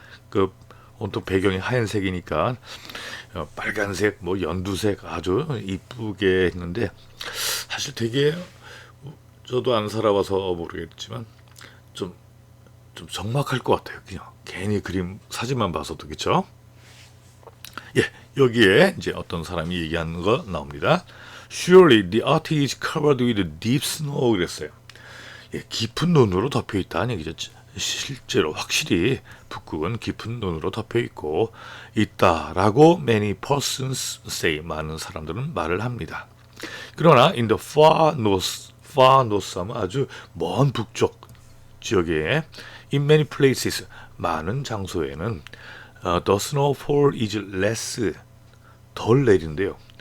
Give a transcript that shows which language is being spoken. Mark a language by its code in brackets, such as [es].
[ko] 그 온통 배경이 하얀색이니까 빨간색, 뭐 연두색 아주 이쁘게 했는데 사실 되게 저도 안 살아봐서 모르겠지만 좀 적막할 것 같아요. 그냥 괜히 그림 사진만 봐서도 그렇죠. 예, 여기에 이제 어떤 사람이 얘기하는 거 나옵니다. [en] Surely the Arctic is covered with deep snow [ko] 그랬어요. 예, 깊은 눈으로 덮여 있다는 얘기죠. 실제로 확실히 북극은 깊은 눈으로 덮여 있다라고 [en] many persons say, [ko] 많은 사람들은 말을 합니다. 그러나 [en] in the far north [ko] 하면 아주 먼 북쪽 지역에 [en] in many places, [ko] 많은 장소에는 [en] the snowfall is less, [ko] 덜 내린대요.